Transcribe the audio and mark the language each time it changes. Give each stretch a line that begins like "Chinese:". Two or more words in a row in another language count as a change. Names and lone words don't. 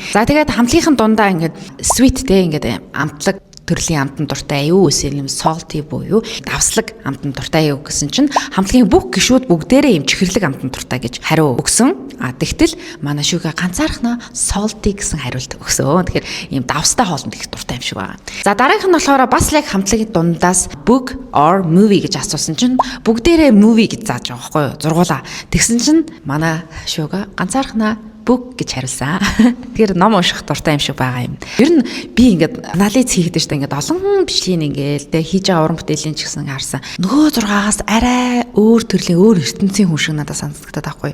Mongolian: За тэгээд хамтлагийн дундаа ингээд sweet те ингээд амтлаг төрлийн амтан дуртай юу эсвэл юм salty буюу давслаг амтан дуртай юу гэсэн чинь хамтлагийн бүх гишүүд бүгдээрээ юм чихэрлэг амтан дуртай гэж хариу өгсөн. Тэгтэл манай Suga ганцаархнаа salty гэсэн хариулт өгсөн. Тэгэхээр ийм давстай хоолнд их дуртай юм шиг байна. За дараагийнх нь болохоор бас л хамтлагийн дундаас
English: book or movie
Mongolian: гэж асуусан чинь бүгдээрээ movie гэж зааж байгаа байхгүй юу? Зургуулаа. Тэгсэн чинь манай Suga ганцаархнаа book гэж хариулсан. Тэгэхээр ном унших дуртай юм шиг байгаа юм. Ер нь би ингээд анализ хийхдээ штэ ингээд олон бичлэгийг ингээд тэг хийж байгаа уран бүтээлийн ч гэсэн харсан. Нөгөө 6-аас арай өөр төрлийн өөр ертөнцийн хүн шиг надад санагдаад байхгүй.